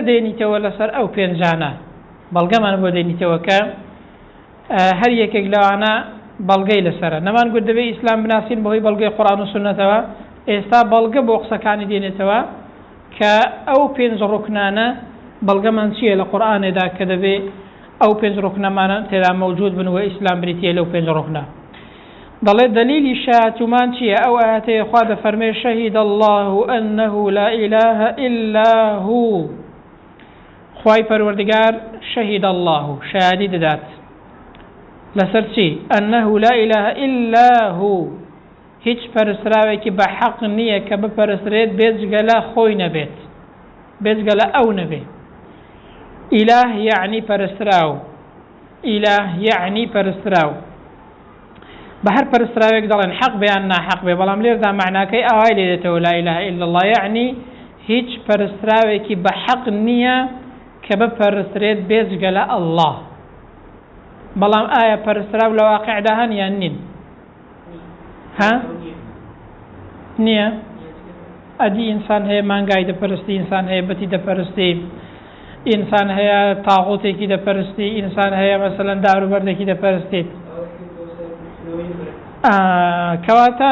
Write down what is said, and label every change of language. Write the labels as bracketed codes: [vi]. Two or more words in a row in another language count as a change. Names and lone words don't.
[ckb] دێنیتەوە لەسەر ئەو پێنجانە بەڵگەمان بۆ دێنیتەوە کە هەر یەکێک لەوانە بەڵگەی لەسەرە نەمان گوت دەبێ ئیسلام بناسین بەهۆی بەڵگەی قورئان و سونەتەوە ئێستا بەڵگە بۆ قسەکانی دێنێتەوە کە ئەو 5 ڕوکنانە بەڵگەمان چییە لە قورئانێدا کە دەبێ ئەو 5 ڕوکنەمانە تێدا مەوجود بن و ئیسلام بریتە لەو 5 ڕوکنە دەڵێ دلیلی شایەتمان چییە ئەو ئاەتەیە خوا دەفەرمێ [ar] شهید الله أنه لا إله إلا هو [ckb] خوای پەروەردگار [ar] شهید الله [ckb] شایەتی دەدات لەسەر چی [ar] أنه لا إله إلا هو [ckb] هیچ پەرستراوێکی بە حەق نییە کە بپەرسترێت بێجگە لە خۆی نەبێت بێجگە لە ئەو نەبێ ئیلاه یعنی پەرستراو ئیلاه یعنی پەرستراو بە هەر پەرستراوێک دەڵێن حەق بەیان ناحەق بێ بەڵام لێردا معناکەی ئاوای لێ دێتەوە [ar] لا إله إلا الله [ckb] یعنی هیچ پەرستراوێکی بە حەق نییە کە بپەرسترێت بێجگە لە ئەڵڵا بەڵام ئایا پەرستراو لە واقعدا هەن یان نین ها نییە ئەدی ئینسان هەیە مانگای دەپەرستی ئینسان هەیە بەتی دەپەرستی ئینسان هەیە تاغوتێکی دەپەرستی ئینسان هەیە مەسەلەن داروبەردێکی دەپەرستی کەواتە